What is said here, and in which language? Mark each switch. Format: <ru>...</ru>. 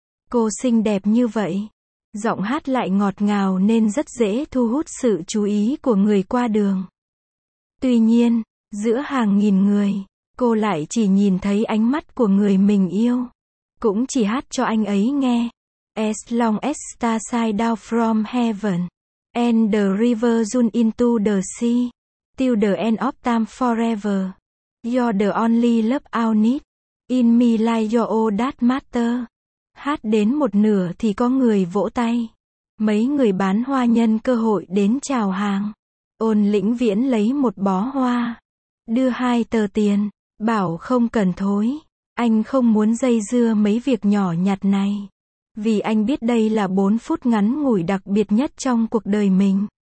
<vi>Cô xinh đẹp như vậy. Giọng hát lại ngọt ngào nên rất dễ thu hút sự chú ý của người qua đường. Tuy nhiên, giữa hàng nghìn người, cô lại chỉ nhìn thấy ánh mắt của người mình yêu. Cũng chỉ hát cho anh ấy nghe.</vi> <en>As long as stars shine down from heaven, and the river runs into the sea, till the end of time forever, you're the only love I need, in me like you're all that matter.</en> <vi>Hát đến một nửa thì có người vỗ tay. Mấy người bán hoa nhân cơ hội đến chào hàng. Ôn Lĩnh Viễn lấy một bó hoa, đưa hai tờ tiền, bảo không cần thối. Anh không muốn dây dưa mấy việc nhỏ nhặt này, vì anh biết đây là 4 phút ngắn ngủi đặc biệt nhất trong cuộc đời mình.</vi>